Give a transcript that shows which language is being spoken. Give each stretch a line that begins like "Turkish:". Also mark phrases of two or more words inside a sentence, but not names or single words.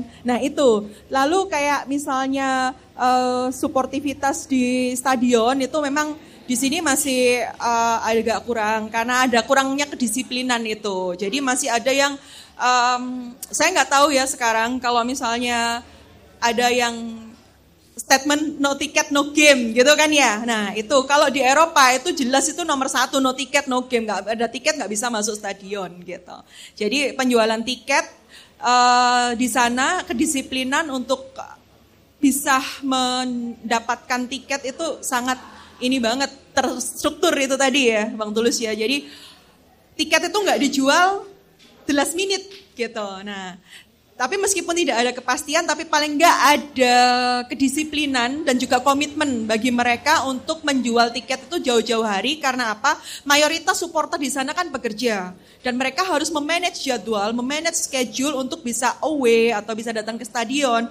Indonesian: Nah itu, lalu kayak misalnya suportivitas di stadion itu memang di sini masih agak kurang, karena ada kurangnya kedisiplinan itu. Jadi masih ada yang, saya nggak tahu ya sekarang kalau misalnya ada yang statement
English: no ticket no game
Indonesian: gitu kan ya. Nah itu kalau di Eropa itu jelas itu nomor satu,
English: no ticket no game,
Indonesian: nggak ada tiket nggak bisa masuk stadion gitu. Jadi penjualan tiket di sana, kedisiplinan untuk bisa mendapatkan tiket itu sangat ini banget, terstruktur itu tadi ya Bang Tulus ya. Jadi tiket itu nggak dijual
English: the last minute
Indonesian: gitu. Nah tapi meskipun tidak ada kepastian, tapi paling nggak ada kedisiplinan dan juga komitmen bagi mereka untuk menjual tiket itu jauh-jauh hari. Karena apa? Mayoritas supporter di sana kan bekerja. Dan mereka harus memanage jadwal, memanage schedule untuk bisa away atau bisa datang ke stadion.